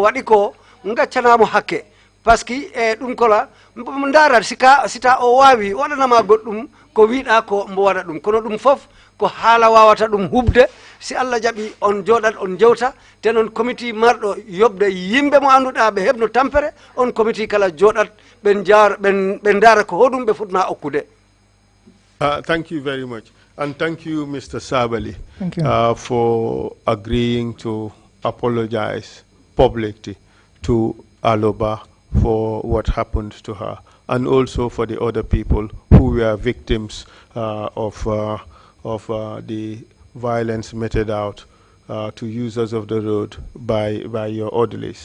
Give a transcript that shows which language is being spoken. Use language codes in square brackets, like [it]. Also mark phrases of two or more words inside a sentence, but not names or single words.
[ff] waɗi ko gaccanamo hakke [fr] par ce que [ff] ɗum kola ndarat sita o wawi waɗanama goɗɗum ko wiɗa ko mbo waɗa ɗum kono ɗum fof ko haala wawata ɗum hubde si Allah jaɓi on joɗat on jewta te noon committee marɗo yobde yimɓe mo annduɗa ɓe heɓno tampere on committee kala joɗat ɓe ndaara ko hoɗum ɓe futma okkude. [en] Thank you very much. And thank you, Mr. Sabali, thank you. For agreeing to apologize publicly to Aloba for what happened to her, and also for the other people who were victims of the violence meted out to users of the road by your orderlies.